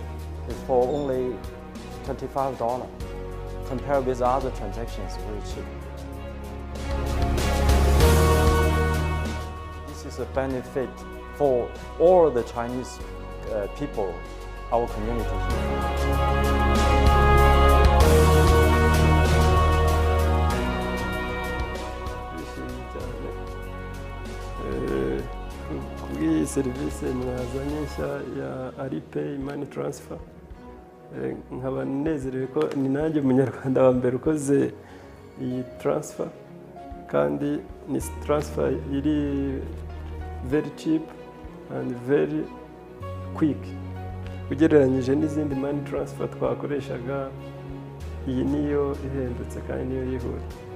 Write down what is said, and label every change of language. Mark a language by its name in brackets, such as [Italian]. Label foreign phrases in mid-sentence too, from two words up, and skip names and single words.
[English] It's for only $25. Compared with other transactions, very cheap. This is a benefit for all the Chinese people, our community [Kinyarwanda] Iyi serivisi mwazanye nshya ya Alipay Money Transfer, nkaba nezerewe ko ni nanjye umunyarwanda wa mbere ukoze iyi transfer, kandi ni transfer iri [English] very cheap and very quick [Kinyarwanda] ugereranyije n'izindi [English] money transfer [Kinyarwanda] twakoreshaga. Iyi niyo ihendutse kandi niyo yihuta.